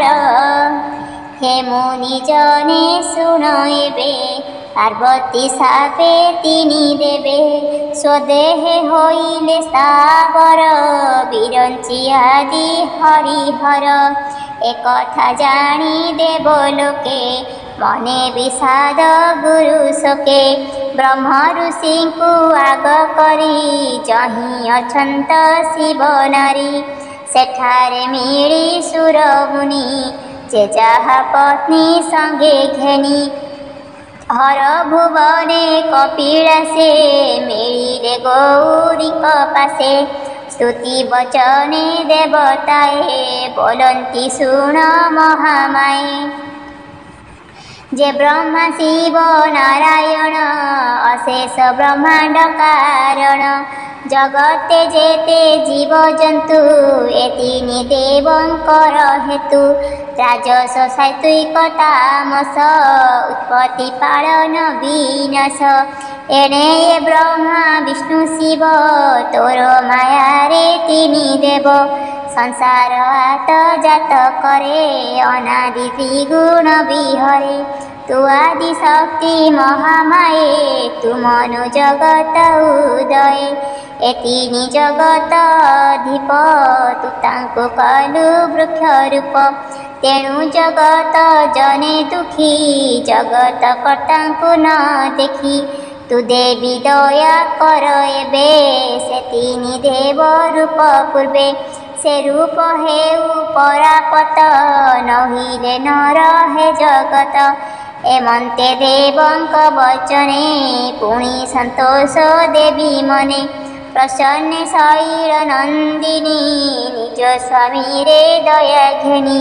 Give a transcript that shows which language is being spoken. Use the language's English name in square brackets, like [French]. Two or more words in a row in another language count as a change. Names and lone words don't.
[Odia] ହେ ମୁନିଜନେ ଶୁଣ ଏବେ ପାର୍ବତୀ ଶାପେ ତିନି ଦେବେ ସ୍ୱଦେହେ ହୋଇଲେ ସ୍ଥାବର ବିରଞ୍ଚି ଆଦି ହରିହର। ଏକଥା ଜାଣି ଦେବଲୋକେ ମନେ ବିଷାଦ ଗୁରୁ ଶୋକେ ବ୍ରହ୍ମ ଋଷିଙ୍କୁ ଆଗ କରି ଯହିଁ ଅଛନ୍ତି ଶିବ ନାରୀ। ସେଠାରେ ମିଳି ସୁର ମୁନି ଯେ ଯାହା ପତ୍ନୀ ସଙ୍ଗେ ଘେନି ହର ଭୁବନେ କପିଳାସେ ମିଳିଲେ ଗୌରୀ ପାଶେ। ସ୍ତୁତି ବଚନେ ଦେବତାଏ ବୋଲନ୍ତି ଶୁଣ ମହାମାଏ ଯେ ବ୍ରହ୍ମା ଶିବ ନାରାୟଣ ଅଶେଷ ବ୍ରହ୍ମାଣ୍ଡ କାରଣ। ଜଗତେ ଯେତେ ଜୀବ ଜନ୍ତୁ ଏତିନି ଦେବଙ୍କର ହେତୁ ରାଜସ ସାତ୍ତ୍ୱିକ ତାମସ ଉତ୍ପତ୍ତି ପାଳନ ବିନାଶ। ଏଣେ ଯେ ବ୍ରହ୍ମା ବିଷ୍ଣୁ ଶିବ ତୋର ମାୟା ରେ ତିନି ଦେବ ସଂସାର ହାତ ଜାତ କରେ ଅନାଦି ତ୍ରିଗୁଣ ବିହରେ। ତୁ ଆଦି ଶକ୍ତି ମହାମାୟେ ତୁ ମନୁ ଜଗତ ଉଦୟ ଏତିନି ଜଗତ ଧୀପ ତୁ ତାଙ୍କୁ କଲୁ ବୃକ୍ଷ ରୂପ। ତେଣୁ ଜଗତ ଜନେ ଦୁଃଖୀ ଜଗତ କର୍ତ୍ତାଙ୍କୁ ନ ଦେଖି। ତୁ ଦେବୀ ଦୟା କର ଏବେ ସେ ତିନି ଦେବ ରୂପ ପୂର୍ବେ ସେ ରୂପ ହେଉ ପରାପତ ନହିଲେ ନ ରହେ ଜଗତ। ଏମନ୍ତେ ଦେବଙ୍କ ବଚନେ ପୁଣି ସନ୍ତୋଷ ଦେବୀ ମନେ ପ୍ରସନ୍ନ ଶୈଳ ନନ୍ଦିନୀ ନିଜ ସ୍ୱାମୀ ରେ ଦୟା ଘେନି।